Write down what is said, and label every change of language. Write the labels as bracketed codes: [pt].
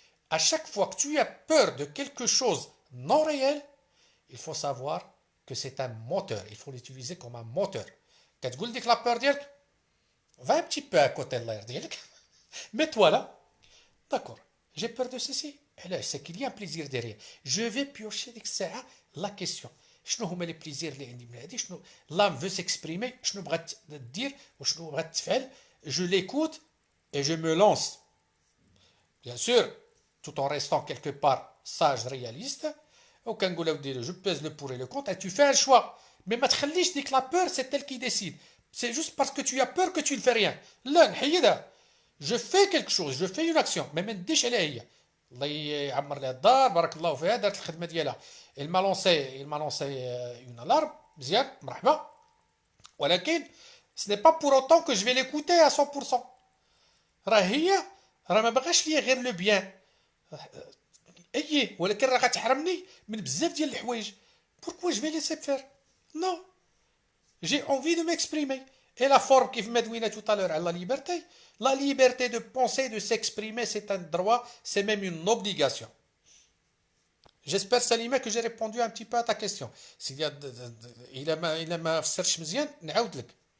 [fr] à chaque fois que tu as peur de quelque chose non réel il faut savoir que c'est un moteur. Il faut l'utiliser comme un moteur. Quand tu dis que la peur ديالك, va un petit peu à côté de l'air ديالك. Mets-toi là. D'accord. J'ai peur de ceci. Et là, c'est qu'il y a un plaisir derrière. Je vais piocher la question. [ar] شنو هما les plaisirs اللي عندي من هذه شنو [fr] l'âme veut s'exprimer [ar] شنو بغات تدير وشنو بغات تفعل [fr] je l'écoute et je me lance. Bien sûr, tout en restant quelque part sage, réaliste. Je pèse le pour et le contre et tu fais un choix. Mais ma [ar] تخليش ديك [fr] la peur, c'est elle qui décide. C'est juste parce que tu as peur que tu ne fais rien. [ar] لا نحيدها. [fr] Je fais quelque chose, je fais une action. [ar] Mais ما نديش عليها هي. الله يعمر لها الدار بارك الله فيها دارت الخدمه ديالها. [fr] Il m'a lancé une alarme. [ar] مزيان مرحبا. [fr] ولكن ce n'est pas pour autant que je vais l'écouter à 100%. [ar] راه هي راه ما بغاش ليا غير لو بيان. ولكن راه غتحرمني من بزاف ديال الحوايج. [fr] Pourquoi je vais laisser faire? Non. J'ai envie de m'exprimer. Et la forme qui m'a dit tout à l'heure, la liberté de penser, de s'exprimer, c'est un droit, c'est même une obligation. J'espère, Salima, que j'ai répondu un petit peu à ta question. S'il y a, il m'a cherché مزيان, [ar] نعاود لك.